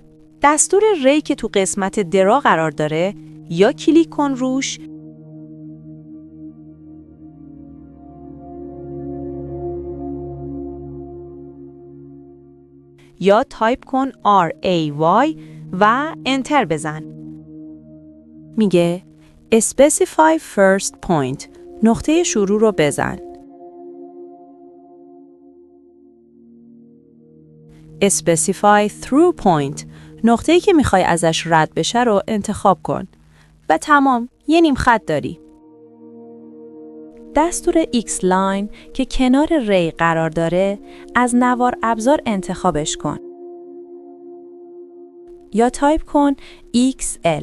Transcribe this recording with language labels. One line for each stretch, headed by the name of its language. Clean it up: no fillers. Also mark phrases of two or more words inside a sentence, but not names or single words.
Persian: دستور ری که تو قسمت درا قرار داره، یا کلیک کن روش یا تایپ کن RAY و انتر بزن. میگه
English: Specify first point،
Persian: نقطه شروع رو بزن.
English: Specify through point،
Persian: نقطه‌ای که میخوای ازش رد بشه رو انتخاب کن. و تمام، یه نیم خط داری. دستور X line که کنار ری قرار داره، از نوار ابزار انتخابش کن. یا تایپ کن XL.